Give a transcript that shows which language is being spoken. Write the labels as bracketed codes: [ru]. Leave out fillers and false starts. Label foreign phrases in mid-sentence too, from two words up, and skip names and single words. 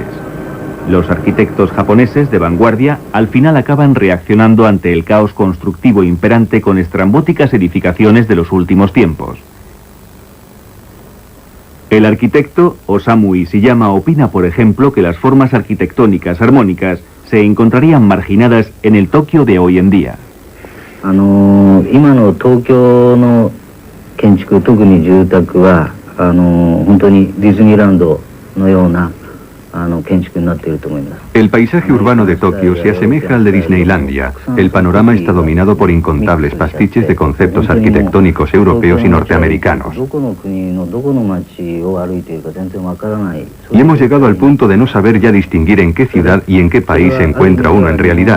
[es] Los arquitectos japoneses de vanguardia al final acaban reaccionando ante el caos constructivo imperante con estrambóticas edificaciones de los últimos tiempos. El arquitecto Osamu Ishiyama opina, por ejemplo, que las formas arquitectónicas armónicas se encontrarían marginadas en el Tokio de hoy en día. [ja] 今の東京の建築、特に住宅は本当にディズニーランドのような [es] El paisaje urbano de Tokio se asemeja al de Disneylandia. El panorama está dominado por incontables pastiches de conceptos arquitectónicos europeos y norteamericanos. Y hemos llegado al punto de no saber ya distinguir en qué ciudad y en qué país se encuentra uno en realidad.